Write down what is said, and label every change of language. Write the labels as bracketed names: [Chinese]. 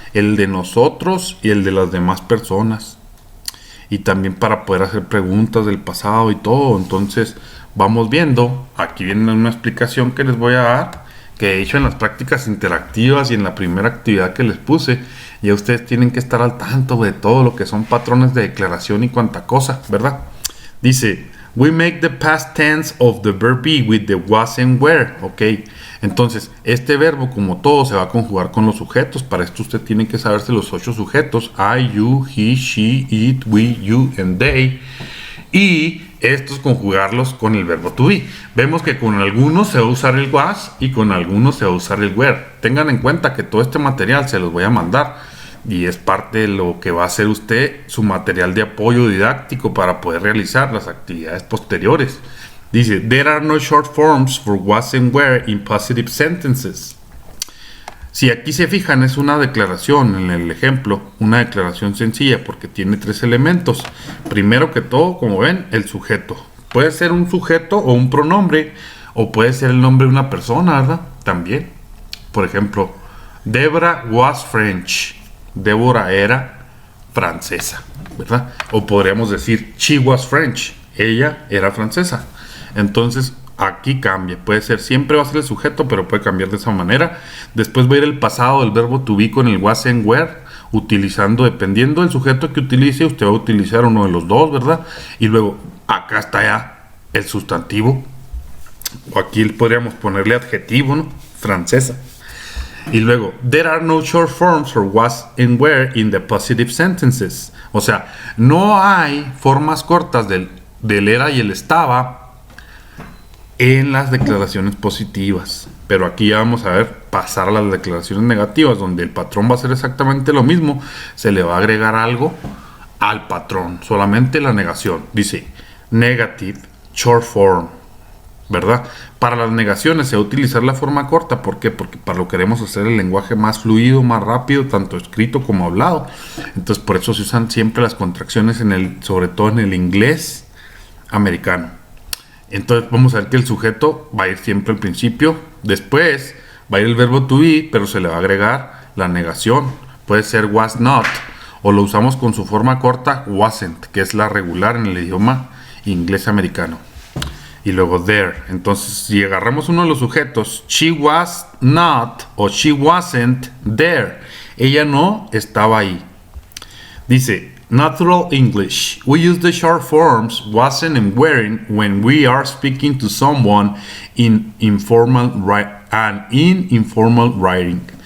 [Spanish] El de nosotros y el de las demás personas, y también para poder hacer preguntas del pasado y todo. Entonces vamos viendo, aquí viene una explicación que les voy a dar, que he hecho en las prácticas interactivas y en la primera actividad que les puse. Ya ustedes tienen que estar al tanto de todo lo que son patrones de declaración y cuanta cosa, ¿verdad? Dice, [English] we make the past tense of the verb be with the was and were, [Spanish] ¿ok? Entonces, este verbo, como todo, se va a conjugar con los sujetos. Para esto usted tiene que saberse los 8 sujetos, [English] I, you, he, she, it, we, you, and they. [Spanish] Y estos conjugarlos con el verbo to be. Vemos que con algunos se va a usar el was y con algunos se va a usar el were. Tengan en cuenta que todo este material se los voy a mandar y es parte de lo que va a hacer usted su material de apoyo didáctico para poder realizar las actividades posteriores. Dice, [English] there are no short forms for was and were in positive sentences. [Spanish] Si aquí se fijan, es una declaración en el ejemplo, una declaración sencilla porque tiene 3 elementos. Primero que todo, como ven, el sujeto. Puede ser un sujeto o un pronombre, o puede ser el nombre de una persona, ¿verdad? También. [English] Por ejemplo, Deborah was French. [Spanish] Débora era francesa, ¿verdad? O podríamos decir, [English] she was French. [Spanish] Ella era francesa. Entonces, aquí cambia. Puede ser, siempre va a ser el sujeto, pero puede cambiar de esa manera. Después va a ir el pasado del verbo to be con el was and were, utilizando, dependiendo del sujeto que utilice, usted va a utilizar uno de los dos, ¿verdad? Y luego, acá está ya el sustantivo. O aquí podríamos ponerle adjetivo, ¿no? Francesa. Y luego, [English] there are no short forms for was and were in the positive sentences. [Spanish] O sea, no hay formas cortas del era y el estaba en las declaraciones positivas. Pero aquí ya vamos a ver pasar a las declaraciones negativas, donde el patrón va a ser exactamente lo mismo. Se le va a agregar algo al patrón, solamente la negación. Dice, [English] negative short form, [Spanish] ¿verdad? Para las negaciones se va a utilizar la forma corta. ¿Por qué? Porque para lo queremos hacer el lenguaje más fluido, más rápido, tanto escrito como hablado. Entonces por eso se usan siempre las contracciones sobre todo en el inglés americano. Entonces vamos a ver que el sujeto va a ir siempre al principio. Después va a ir el verbo to be, pero se le va a agregar la negación. Puede ser was not, o lo usamos con su forma corta, wasn't, que es la regular en el idioma inglés americano. Y luego there. Entonces, si agarramos uno de los sujetos, [English] she was not [Spanish] o [English] she wasn't there. [Spanish] Ella no estaba ahí. Dice, [English] natural English. We use the short forms wasn't and weren't when we are speaking to someone in informal writing.